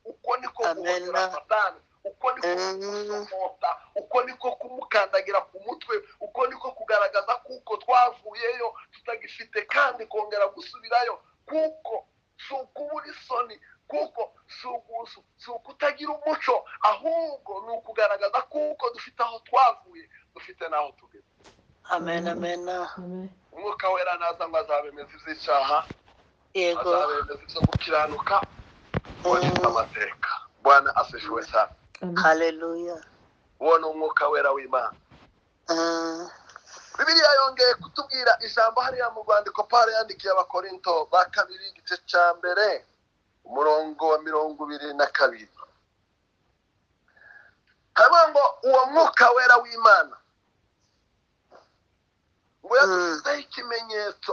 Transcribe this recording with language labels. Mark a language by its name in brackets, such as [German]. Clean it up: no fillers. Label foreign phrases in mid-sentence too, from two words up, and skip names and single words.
[Kinyarwanda] Uko niko guhora Satani, uko niko kumusomota, uko niko kumukandagira ku mutwe, uko niko kugaragaza kuko twavuyeyo tutagifite kandi kongera gusubirayo, kuko si ukubura isoni, kuko si ukutagira umuco, ahubwo ni ukugaragaza kuko dufite aho twavuye, dufite n'aho tugeze. Amen. Umwuka wera naza ngo azabemeza iby'icyaha, Yego. azabemeza ibyo gukiranuka, wanditse amateka. [Swahili] Bwana asifiwe sana. Haleluya. [Kinyarwanda] Uwo ni umwuka wera w'Imana. Bibiliya yongeye kutubwira ijambo hariya mu rwandiko Pawulo yandikiye Abakorinto ba kabiri igice cya mbere umurongo wa 22. Haravuga ngo uwo mwuka wera w'Imana ngo yadushyizeho ikimenyetso,